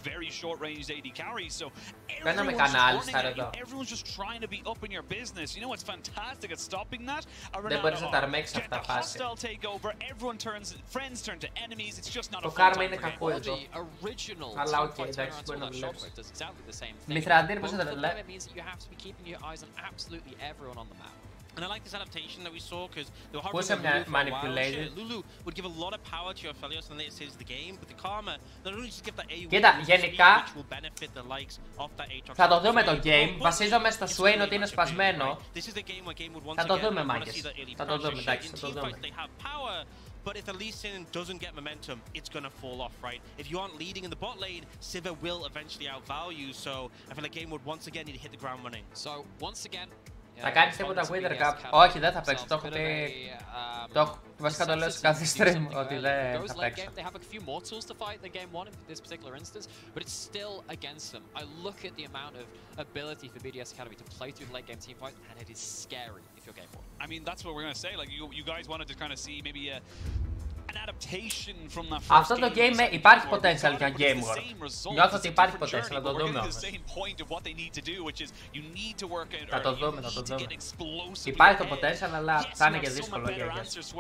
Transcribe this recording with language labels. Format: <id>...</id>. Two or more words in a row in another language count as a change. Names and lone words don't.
<el>Κάναμε κανάλι στα εδώ. Δεν μπορείς να τα αρμέξεις αυτά φάση. Το κάρμα είναι κακό εδώ. Αλλά οκ, εντάξει, μπορεί να δουλέψει. Μηθραντήρ, πώς θα τα δουλεύει.</el> <en>And I like this adaptation that we saw because they were hard to manipulated. Woulou would give a lot of power to your Aphelios in the later stages of the game, but the Karma not only just give that AoE which will benefit the likes of that Aatrox.</en> <el>Θα το δούμε το game. Βασίζομαι στο Swain ότι είναι σπασμένο. Θα το δούμε, μάγκες. Θα το δούμε, εντάξει, θα το δούμε.</el> <en>But if the Lee Sin doesn't get momentum, it's gonna fall off, right? If you aren't leading in the bot lane, Sivir will eventually outvalue you. So I feel like Game would once again need to hit the ground running. So once again.</en> <el>Θα κάνεις τίποτα Wither Cup. Όχι, δεν θα παίξω. Το έχω πει. Βασικά το λέω σε κάθε stream ότι δεν θα παίξω.</el> <en>I mean, that's what we're going to say. Like, you guys wanted to kind of see maybe</en> <el>αυτό το game υπάρχει potential για Game World. Νιώθω ότι υπάρχει potential, θα το δούμε όμως. Θα το δούμε, θα το δούμε. Υπάρχει το potential, αλλά θα είναι και δύσκολο για εμάς.</el>